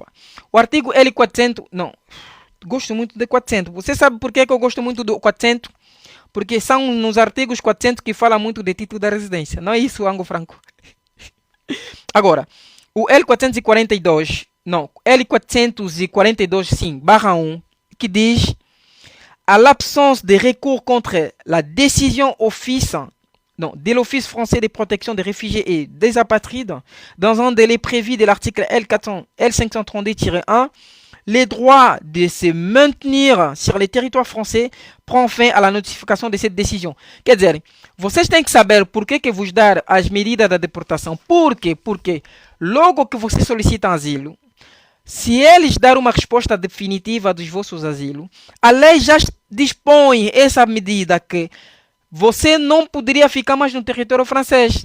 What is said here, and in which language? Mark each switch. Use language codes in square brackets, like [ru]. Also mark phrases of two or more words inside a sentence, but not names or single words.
[pt] O artigo L400... Não, gosto muito de 400. Você sabe por que eu gosto muito do 400? Porque são nos artigos 400 que fala muito de título da residência. Não é isso, Ango Franco? Agora, o L442... Não, L442, sim, /1, [fr] qui dit à l'absence de recours contre la décision de l'Office français de protection des réfugiés et des apatrides, dans un délai prévu de l'article L532-1, les droits de se maintenir sur le territoire français prend fin à la notification de cette décision. [pt] Quer dizer, vocês têm que saber por que vos dar as medidas da deportação. Por quê? Porque logo que você solicita asilo, se eles dar uma resposta definitiva dos vossos asilos, a lei já dispõe essa medida que você não poderia ficar mais no território francês.